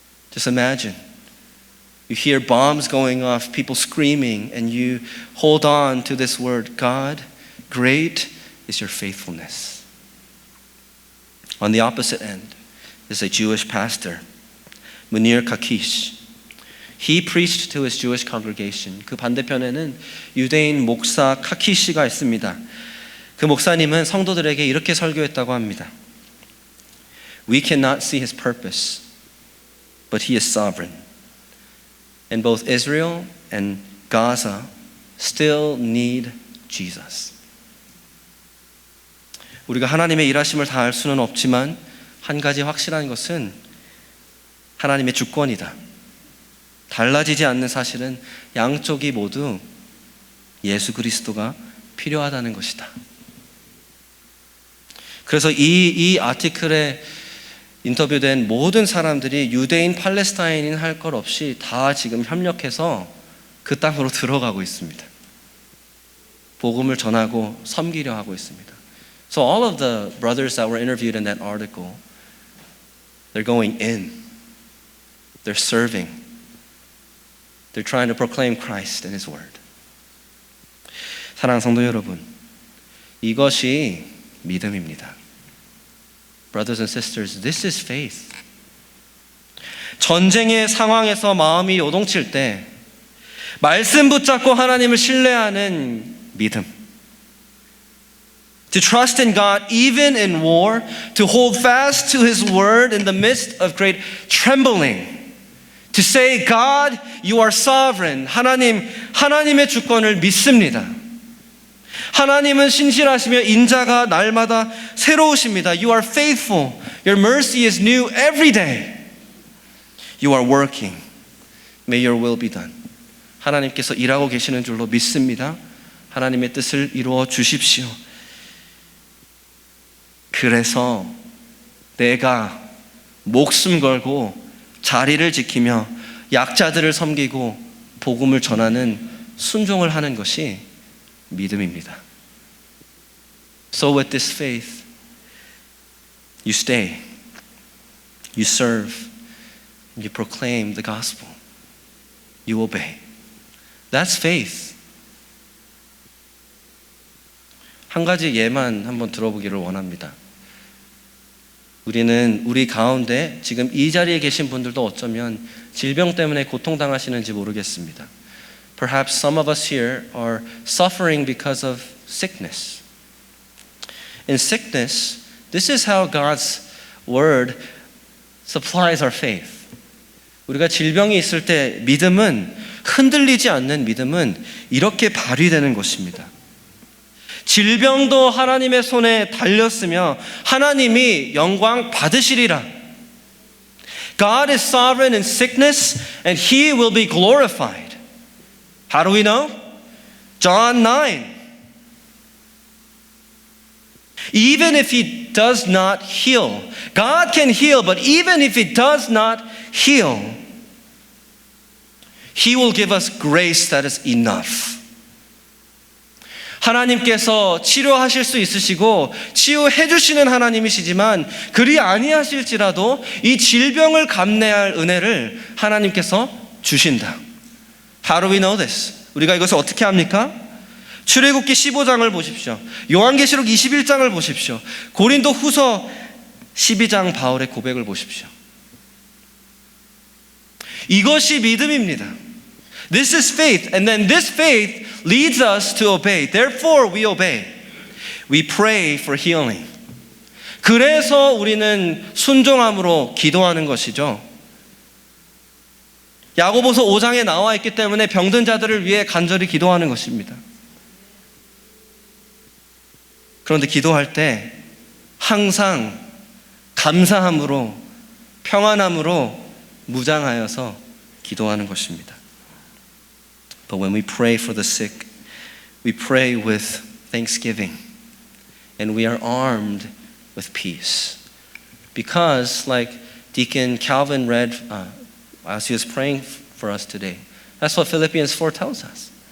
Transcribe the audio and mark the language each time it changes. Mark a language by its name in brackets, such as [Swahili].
[English] Just imagine. You hear bombs going off, people screaming, and you hold on to this word, God, great is your faithfulness. On the opposite end is a Jewish pastor, Munir Kakish. He preached to his Jewish congregation. [Korean] 그 반대편에는 유대인 목사 카키시가 있습니다. 그 목사님은 성도들에게 이렇게 설교했다고 합니다. [English] We cannot see his purpose, but he is sovereign. And both Israel and Gaza still need Jesus. [Korean] 우리가 하나님의 일하심을 다 알 수는 없지만 한 가지 확실한 것은 하나님의 주권이다. 달라지지 않는 사실은 양쪽이 모두 예수 그리스도가 필요하다는 것이다. 그래서 이 아티클에 인터뷰된 모든 사람들이 유대인, 팔레스타인인 할 것 없이 다 지금 협력해서 그 땅으로 들어가고 있습니다. 복음을 전하고 섬기려 하고 있습니다. [English] So all of the brothers that were interviewed in that article, they're going in. They're serving. They're trying to proclaim Christ and His word. [Korean] 사랑하는 성도 여러분, 이것이 믿음입니다. [English] Brothers and sisters, this is faith. [Korean] 전쟁의 상황에서 마음이 요동칠 때 말씀 붙잡고 하나님을 신뢰하는 믿음. [English] To trust in God even in war, to hold fast to His word in the midst of great trembling. To say, God, you are sovereign. [Korean] 하나님의 주권을 믿습니다. 하나님은 신실하시며 인자가 날마다 새로우십니다. [English] You are faithful. Your mercy is new every day. You are working. May your will be done. [Korean] 하나님께서 일하고 계시는 줄로 믿습니다. 하나님의 뜻을 이루어 주십시오. 그래서 내가 목숨 걸고 자리를 지키며 약자들을 섬기고 복음을 전하는 순종을 하는 것이 믿음입니다. [English] So with this faith, you stay, you serve, you proclaim the gospel, you obey. That's faith. [Korean] 한 가지 예만 한번 들어보기를 원합니다. 우리는 우리 가운데 지금 이 자리에 계신 분들도 어쩌면 질병 때문에 고통당하시는지 모르겠습니다. [English] Perhaps some of us here are suffering because of sickness. In sickness, this is how God's word supplies our faith. [Korean] 우리가 질병이 있을 때 믿음은, 흔들리지 않는 믿음은 이렇게 발휘되는 것입니다. 질병도 하나님의 손에 달렸으며 하나님이 영광 받으시리라. [English] God is sovereign in sickness and He will be glorified. How do we know? John 9. Even if He does not heal, God can heal, but even if He does not heal, He will give us grace that is enough. [Korean] 하나님께서 치료하실 수 있으시고 치유해 주시는 하나님이시지만 그리 아니하실지라도 이 질병을 감내할 은혜를 하나님께서 주신다. [English] How do we know this? [Korean] 우리가 이것을 어떻게 합니까? 출애굽기 15장을 보십시오. 요한계시록 21장을 보십시오. 고린도 후서 12장 바울의 고백을 보십시오. 이것이 믿음입니다. [English] This is faith, and then this faith leads us to obey. Therefore we obey. We pray for healing. [Korean] 그래서 우리는 순종함으로 기도하는 것이죠. 야고보서 5장에 나와 있기 때문에 병든 자들을 위해 간절히 기도하는 것입니다. 그런데 기도할 때 항상 감사함으로, 평안함으로 무장하여서 기도하는 것입니다. [English] But when we pray for the sick, we pray with thanksgiving and we are armed with peace. Because like Deacon Calvin read as he was praying for us today, that's what Philippians 4 tells us.